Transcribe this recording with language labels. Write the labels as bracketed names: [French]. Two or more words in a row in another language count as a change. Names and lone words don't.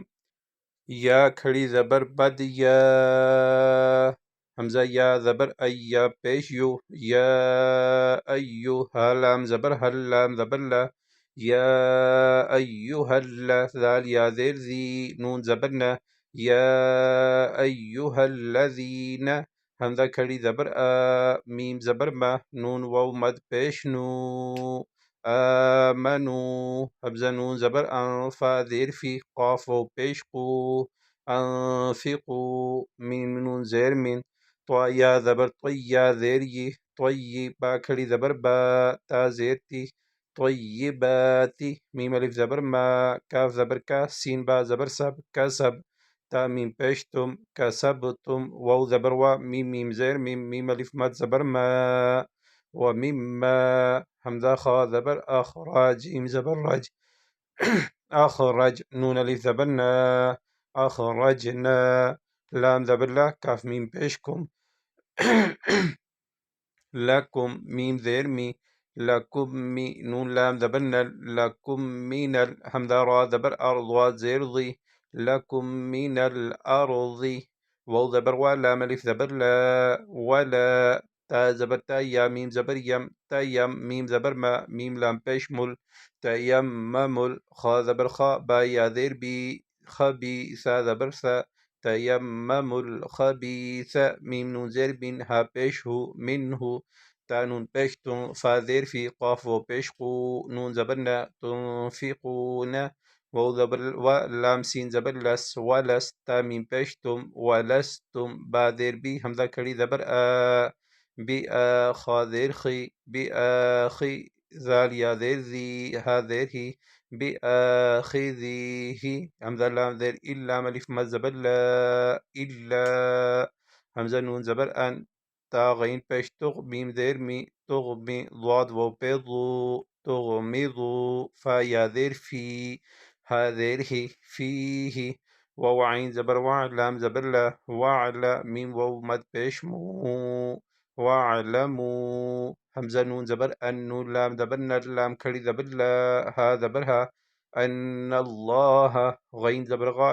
[Urdu] یا کھڑی زبر بد، یا حمزہ یا زبر یا پیش یو، یا ایو لام زبر لام زبر لا، یا ایوہ ذال یا زیر زی، نون زبر نا، یا ایوہ الذین حمزہ کھڑی زبر میم زبر ما، نون واو مد پیش نو، آمنو حمزہ نون زبر فا زیر فی، قاف واو پیش قو، انفقو میم نون زیر من، طا یا زبر طی یا زیر ی، طی با کھڑی زبر با، تا زیر تی، طیباتی میم الف زبر ما، کاف زبر کا، سین با زبر سب، کسب تا میم پیش تم، کسب تم، واو زبر وا، میم میم زیر میم، میم الف مد زبر ما، و مما حمزہ خا زبر اخراج، جیم زبر رج، اخرج نون الف زبر نا، اخرجنا لام زبر لا، کاف میم پیش کم، لکم میم زیر می، لکم می نون لام زبر نل، لکم من حمزہ را زبر ارض زیر ضی، [Arabic] لکم من الارض، [Urdu] واو زبر وا، لام الف زبر لا، ولا تا زبر تا، یا میم زبر یم، تیم میم زبر ما، میم لام پیش مل، تیممل خا زبر خا، با یا زیر بی، خبی سا زبر سا، [Arabic] تیمم الخبیث [Urdu] میم نون زیر بین، ہا پیش ہو، من ہو تا نون پیش تم، فا زیر فی، قاف و پیش قو، نون زبر نا، تنفقون واو زبر و، لام سین زبر لس، ولس تا میم پیش تم، ولستم با زیر بی، حمزہ کھڑی زبر بی خا زیر خی، بی خی زال یا زیر زی، ہا زیر ہی، بآخذیہ حمزہ لام زیر الا الف مد زبر لا، الا حمزہ نون زبر ان، تا غین پیش تغ میم زیر می، تغمی ضاد و پی ضو، تغمضو فا یا زیر فی، ہا زیر ہی، فیہ واو عین زبر وا، لام زبر لا، وعلا میم واو مد پیش مو، وعلمو حمزہ نون زبر ان، نون لام زبر نر، لام کھڑی زبر لا، ہا زبر ہا، [Arabic] ان اللہ [Urdu] غین زبر غا،